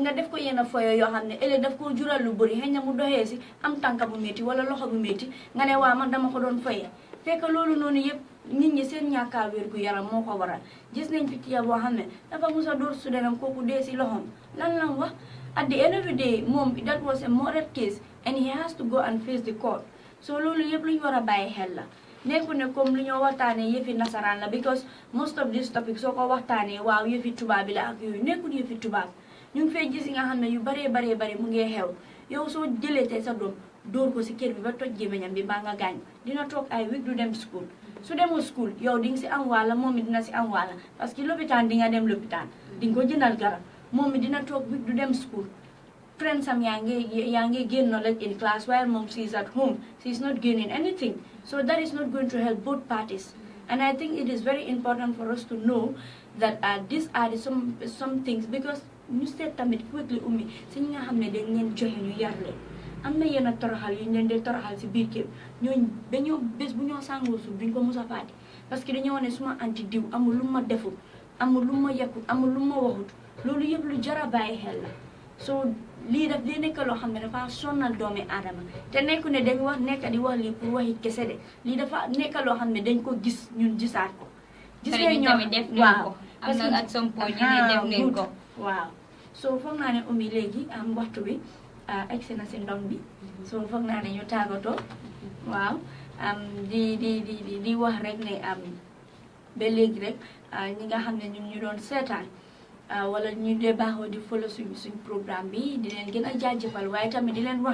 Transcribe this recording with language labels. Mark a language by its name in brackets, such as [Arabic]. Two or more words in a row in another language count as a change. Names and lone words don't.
[Wolof] nga def ko yenn foye yoo xam ne ëllëg daf ko jural lu bëri xëy na mu doxee si am tànka bu métti wala loxo bu métti nga ne waa man dama ko doon foye fekk loolu noonu yëpp nit ñi seen ñàkkaa wér gu yaram moo ko waral gis nañ fi tiya boo xam ne dafa musa dóor studentam kooku dee si loxom lan wax [English] at the end of the day [Wolof] moom [English] that was a murder case and he has to go and face the court [Wolof] so loolu yëpp lu ñu war a bàyyi xel la nekku ne comme lu ñoo waxtaanee yëfi nasaraan la [English] because most of this topic [Wolof] soo ko waxtaanee waaw yëfi tubaab bi la ak yooyu nekkul yëfi tubaab ñu ngi fay gis yi nga xam ne yu baree mu ngi xew yow soo jëlee tey sa doom dóor ko si kër bi ba toj gémmiñam bi mbaa nga gaañ dina toog ay week du dem school su demul school yow di nga si am wàlla moom mi dina si am wàlla [French] parce que [Wolof] lopitaan di nga dem lopitaan di nga ko jëndal garab moom mi dina toog week du dem school friends am yaa ngi [English] gain knowledge in class while mom she is at home she is not gaining anything so that is not going to help both parties and I think it is very important for us to know that these are some things because [Wolof] ñu seet tamit quickly Oumie si ñi nga xam ne dañ leen joxe ñu yar leen am na yenn toroxal yu ñu leen di toroxal si biir kër ñooñu dañoo bés bu ñoo sàngoo suuf duñ ko mos a fàtte [French] parce que [Wolof] dañoo ne suma anti diw amul lu ma deful amul lu ma yekkul amul lu ma waxut loolu yëpp lu jar a bàyyi xel la so lii daf di nekk loo xam ne dafa sonnal doomi aadama te nekku ne dañ wax nekk di wax lii pour waxi kese de lii dafa nekk loo xam ne dañ ko gis ñun gisaat ko gis ngeen ñoo waaw [French] parce que [English] at some point [Wolof] ñu ne def nañ ko waaw so foog naa ne Oumie léegi am waxtu bi egsi na si ndong bi so foog naa ne ñu tàggatoo waaw di wax rek ne ba léegi rek ñi nga xam ne ñun ñu doon seetaan wala ñu dee baaxoo di follow suñ programme bi di leen gën a jaajëfal waaye tamit di leen